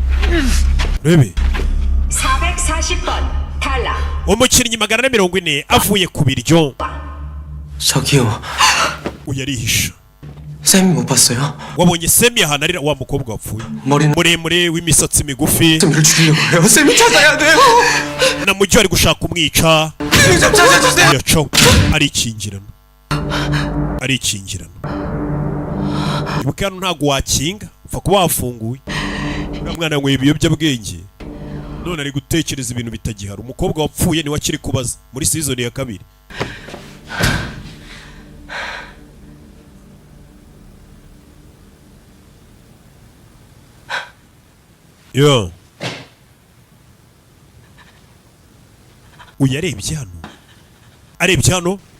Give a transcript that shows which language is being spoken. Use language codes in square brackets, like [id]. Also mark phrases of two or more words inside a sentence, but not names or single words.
[rw] rebe [ko] 440번 탈락. [rw] umukinnyi 440 avuye ku biryo [ko] 저기요. [rw] uyu arihisha [ko] 쌤이 못 봤어요? [rw] wabonye Semi ahantu arira wa mukobwa wapfuye [ko] 머리는 [rw] muremure w'imisatsi migufi [ko] 쌤이를 죽이려고 해요. 쌤이 찾아야 돼요. [rw] na mujyi ari gushaka kumwica [ko] 쌤 찾아주세요. [rw] yaco arikingirana ibuka hano ntabwo wakinga upfa kuba wafunguye uriya mwana yanyweye ibiyobyabwenge none ari gutekereza ibintu bitagihari umukobwa wapfuye niwe akiri kubaza muri season ya 2 yo uyu arebye hano